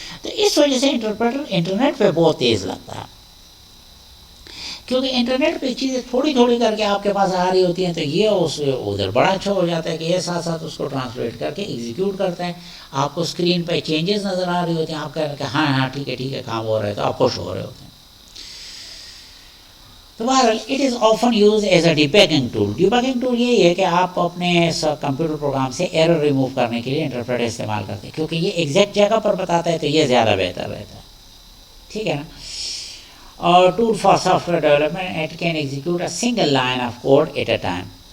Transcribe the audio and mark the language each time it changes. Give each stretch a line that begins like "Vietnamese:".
Urdu: تو اس وجہ سے انٹرپریٹر انٹرنیٹ پہ بہت تیز لگتا ہے, کیونکہ انٹرنیٹ پہ چیزیں تھوڑی تھوڑی کر کے آپ کے پاس آ رہی ہوتی ہیں, تو یہ اس ادھر بڑا اچھا ہو جاتا ہے کہ یہ ساتھ ساتھ اس کو ٹرانسلیٹ کر کے ایگزیکیوٹ کرتا ہے. آپ کو اسکرین پہ چینجز نظر آ رہی ہوتی ہیں, آپ کہہ رہے ہیں کہ ہاں ہاں ٹھیک ہے کام ہو رہا ہے, تو آپ خوش ہو رہے ہوتے ہیں. تو بہرحال
English: It is often use as a debugging tool.
Urdu: Debugging tool یہی ہے کہ آپ اپنے کمپیوٹر پروگرام سے ایرر ریموو کرنے کے لیے انٹرپریٹر استعمال کرتے ہیں, کیونکہ یہ ایگزیکٹ جگہ پر بتاتا ہے, تو یہ زیادہ بہتر رہتا ہے. ٹھیک ہے نا. اور
English: Tool for software development, it can execute a single line of code at a time.